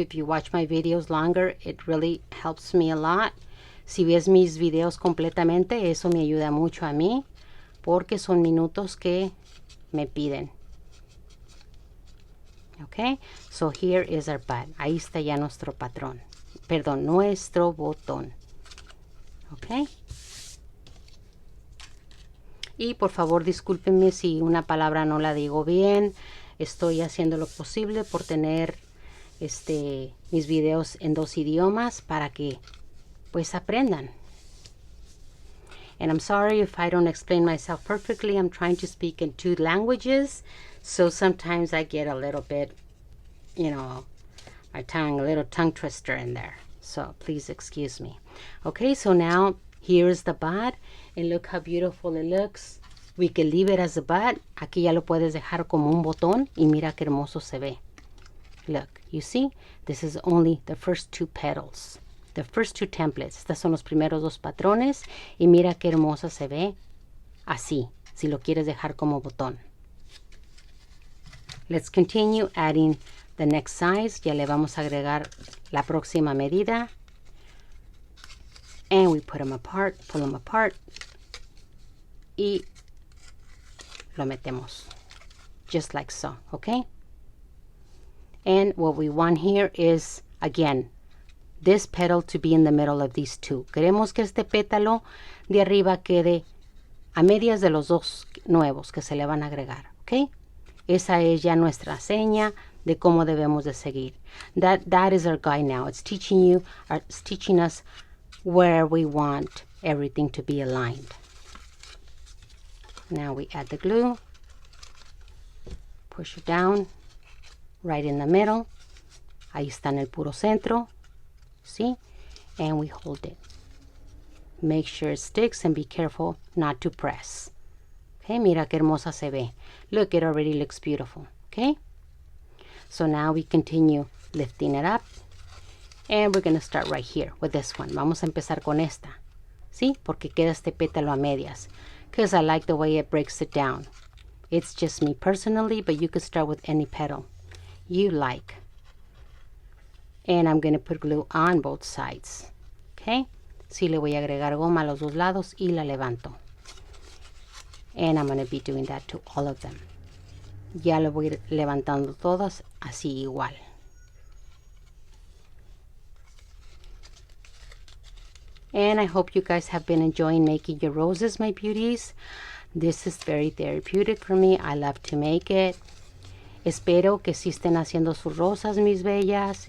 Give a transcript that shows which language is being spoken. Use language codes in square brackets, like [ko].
[en] If you watch my videos longer, it really helps me a lot. [es] Si ves mis videos completamente, eso me ayuda mucho a mí, porque son minutos que me piden. [en] Okay, so here is our bud. [es] Ahí está ya nuestro patrón. Perdón, nuestro botón. Ok. Y por favor discúlpenme si una palabra no la digo bien. Estoy haciendo lo posible por tener mis videos en 2 idiomas para que pues aprendan. [en] And I'm sorry if I don't explain myself perfectly. I'm trying to speak in 2 languages. So sometimes I get a little bit, you know, my tongue, a little tongue twister in there. So please excuse me. Okay, so now here's the bud. And look how beautiful it looks. We can leave it as a bud. [es] Aquí ya lo puedes dejar como un botón. Y mira qué hermoso se ve. [en] Look, you see? This is only the first 2 petals. The first 2 templates. [es] Estos son los primeros 2 patrones. Y mira qué hermosa se ve. Así, si lo quieres dejar como botón. [en] Let's continue adding the next size. [es] Ya le vamos a agregar la próxima medida. [en] And we put them apart, pull them apart. [es] Y lo metemos. [en] Just like so, okay? And what we want here is, again, this petal to be in the middle of these 2. [es] Queremos que este pétalo de arriba quede a medias de los 2 nuevos que se le van a agregar, ¿ok? Esa es ya nuestra seña de cómo debemos de seguir. [en] That is our guide now. It's teaching us where we want everything to be aligned. Now we add the glue. Push it down. Right in the middle. [es] Ahí está en el puro centro. [en] See? And we hold it. Make sure it sticks and be careful not to press. Okay, [es] mira qué hermosa se ve. [en] Look, it already looks beautiful. Okay? So now we continue lifting it up. And we're going to start right here with this one. [es] Vamos a empezar con esta. ¿Sí? Porque queda este pétalo a medias. [en] Because I like the way it breaks it down. It's just me personally, but you could start with any petal you like. And I'm going to put glue on both sides. Okay? [es] Sí, le voy a agregar goma a los 2 lados y la levanto. [en] And I'm going to be doing that to all of them. [es] Ya lo voy a ir levantando todas así igual. [en] And I hope you guys have been enjoying making your roses, my beauties. This is very therapeutic for me. I love to make it. [es] Espero que sí estén haciendo sus rosas, mis bellas.